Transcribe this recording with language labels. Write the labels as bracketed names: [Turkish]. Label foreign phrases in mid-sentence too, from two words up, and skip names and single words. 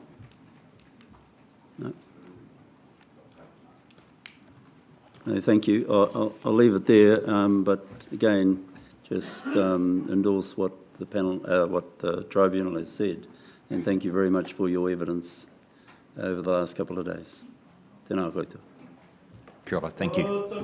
[English] No? No, thank you. I'll leave it there, but again, just endorse what the panel, what the tribunal has said, and thank you very much for your evidence over the last couple of days. [Māori] Tēnā koutou. Kia ora, [English] thank you.